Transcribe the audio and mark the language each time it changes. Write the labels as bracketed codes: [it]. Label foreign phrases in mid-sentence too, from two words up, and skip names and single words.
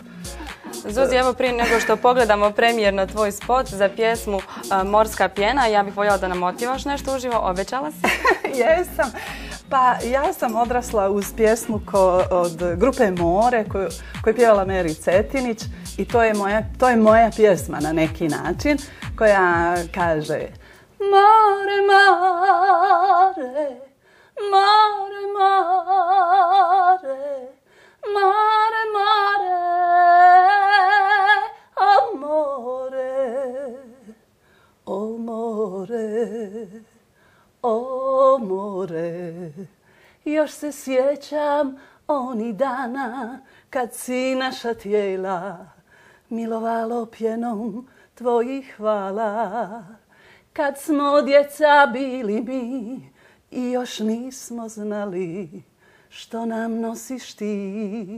[hr] Zuzi, evo prije nego što pogledamo premijerno tvoj spot za pjesmu Morska pjena, ja bih voljela da nam otpjevaš nešto uživo, obećala si? Jesam. Pa ja sam odrasla uz pjesmu od grupe More koju je pjevala Meri Cetinić i to je moja pjesma na neki način koja kaže: More, [it] mare, mare, mare, mare, mare, amore, amore, amore. [hr] Još se sjećam onih dana kad si naša tijela milovalo pjenom tvojih hvala. Kad smo djeca bili mi i još nismo znali što nam nosiš ti.